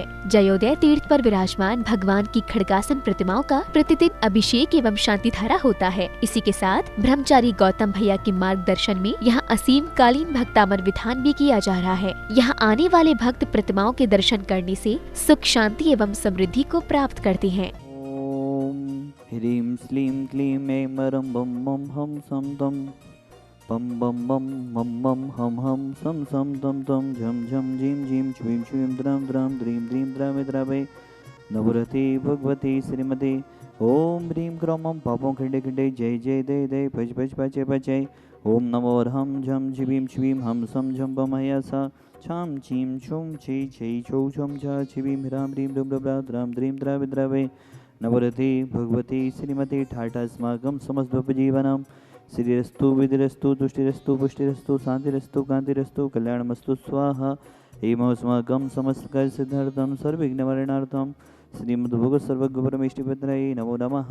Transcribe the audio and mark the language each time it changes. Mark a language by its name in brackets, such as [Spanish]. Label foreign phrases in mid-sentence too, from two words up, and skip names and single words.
[Hindi] जयोदय तीर्थ पर विराजमान भगवान की खड़गासन प्रतिमाओं का प्रतिदिन अभिषेक एवं शांति धारा होता है। इसी के साथ ब्रह्मचारी गौतम भैया के मार्गदर्शन में यहाँ असीम कालीन भक्तामर विधान भी किया जा रहा है। यहाँ आने वाले भक्त प्रतिमाओं के दर्शन करने से सुख, शांति एवं समृद्धि को प्राप्त करते हैं। [Sanskrit] ओम ह्रीं श्लीं क्लीं ऐं रं बम बम हम सम तम बम बम बम मम मम हम सम सम तम तम झम झम झीम झीम छ्वीं छ्वीं द्राम द्राम द्रीं द्रीं द्रावे द्रावे नवरति भगवती श्रीमती। ओम ह्रीं क्रौं मम पापों खंडे खंडे जय जय दे दे भज भज पचे पचे। ओम नमो हम झम झीं छ्वीं हम सम झम बमया सा छाम छीम छुम छी छी छौ छम छा छिबीम ह्राम ह्रीं डुम डुब्रा द्राम द्रीं द्रावे द्रावे नवरति भगवती श्रीमती ठाठा अस्माकं समस्तजीवनम श्रीरस्तु विधिरस्तु तुष्टिरस्तु पुष्टिरस्तु शांतिरस्तु कांतिरस्तु कल्याणमस्तु स्वाहा। एवमस्माकं समस्तकार्य सिद्धार्थं सर्वविघ्नवरणार्थं श्रीमद्भोग सर्वज्ञ परमेष्टिपत्राय नमो नमः।